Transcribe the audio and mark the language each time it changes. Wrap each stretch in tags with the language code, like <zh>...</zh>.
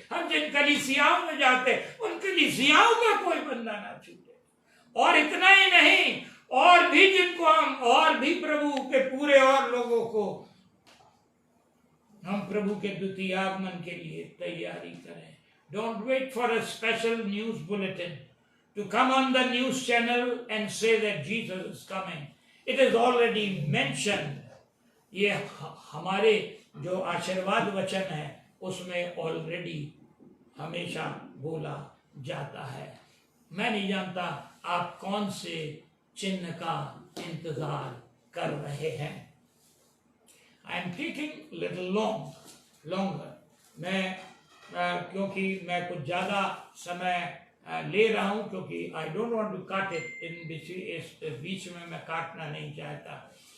<hi>हम जिन कलीसियाओं में जाते उन कलीसियाओं का कोई बंदा ना छूटे। और इतना ही नहीं, और भी जिनको हम, और भी प्रभु के पूरे और लोगों को हम प्रभु के द्वितीय आगमन के लिए तैयारी करें।</hi> <en>Don't wait for a special news bulletin to come on the news channel and say that Jesus is coming. It is already mentioned.</en> <hi>ये हमारे जो आशीर्वाद वचन है उसमें ऑलरेडी हमेशा बोला जाता है। मैं नहीं जानता आप कौन से चिन्ह का इंतजार कर रहे हैं।</hi> <en>I am taking little longer.</en> <hi>मैं क्योंकि मैं कुछ ज़्यादा समय ले रहा हूँ, क्योंकि</hi> <en>I don't want to cut it</en> <hi>in बीच में मैं काटना नहीं चाहता।</hi>